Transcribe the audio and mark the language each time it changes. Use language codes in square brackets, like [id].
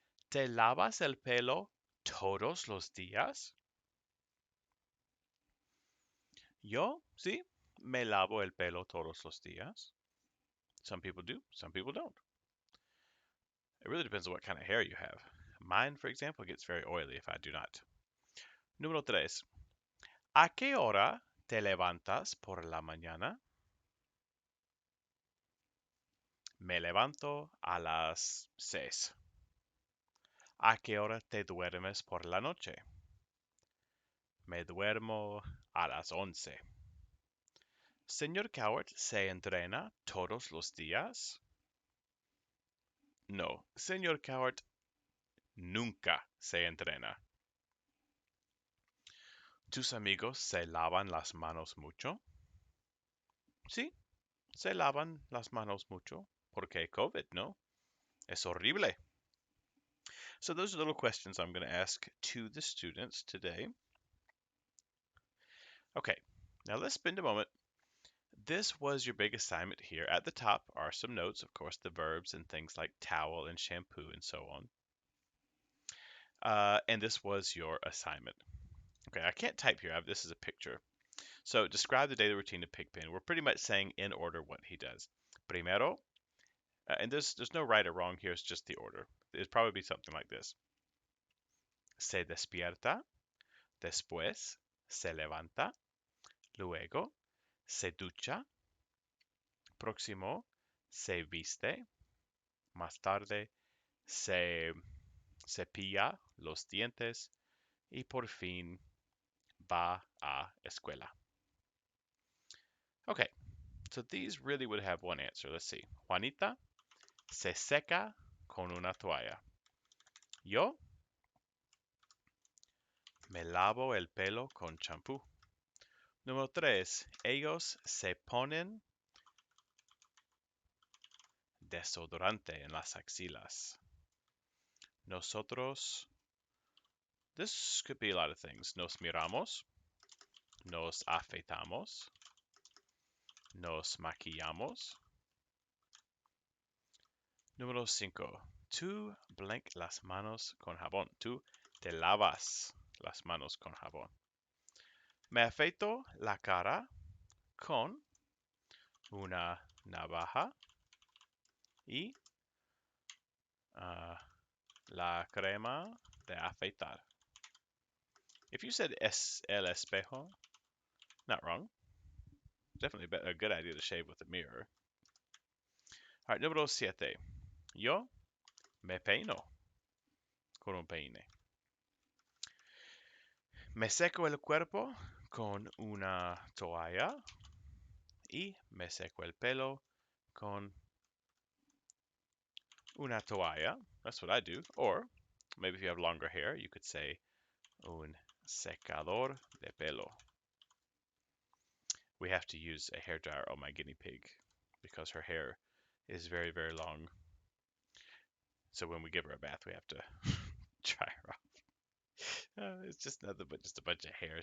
[es] ¿Te lavas el pelo todos los días? Yo, sí, me lavo el pelo todos los días. Some people do, some people don't. It really depends on what kind of hair you have. Mine, for example, gets very oily if I do not. Número tres. ¿A qué hora te levantas por la mañana? Me levanto a las 6. ¿A qué hora te duermes por la noche? Me duermo a las 11. ¿Señor Coward se entrena todos los días? No, señor Coward nunca se entrena. ¿Tus amigos se lavan las manos mucho? Sí, se lavan las manos mucho. Porque COVID, ¿no? Es horrible. [en] So those are little questions I'm going to ask to the students today. Okay, now let's spend a moment. This was your big assignment here. At the top are some notes, of course, the verbs and things like towel and shampoo and so on. And this was your assignment. Okay, I can't type here. This is a picture. So describe the daily routine of Pigpen. We're pretty much saying in order what he does. Primero, and there's no right or wrong here. It's just the order. It'd probably be something like this. [es] Se despierta, después se levanta, luego se ducha, próximo se viste, más tarde se cepilla los dientes y por fin va a escuela. [en] Okay, so these really would have one answer. Let's see. [es] Juanita se seca con una toalla. Yo me lavo el pelo con champú. Número 3. Ellos se ponen desodorante en las axilas. Nosotros, [en] this could be a lot of things. [es] Nos miramos, nos afeitamos, nos maquillamos. Número 5. Tú blank las manos con jabón. Tú te lavas las manos con jabón. Me afeito la cara con una navaja y la crema de afeitar. [en] If you said [es] el espejo, [en] not wrong. Definitely a good idea to shave with a mirror. All right, [es] número 7. Yo me peino con un peine. Me seco el cuerpo con una toalla y me seco el pelo con una toalla. [en] That's what I do. Or maybe if you have longer hair, you could say [es] un secador de pelo. [en] We have to use a hairdryer on my guinea pig because her hair is very, very long. So when we give her a bath, we have to dry her off. It's just nothing but just a bunch of hair.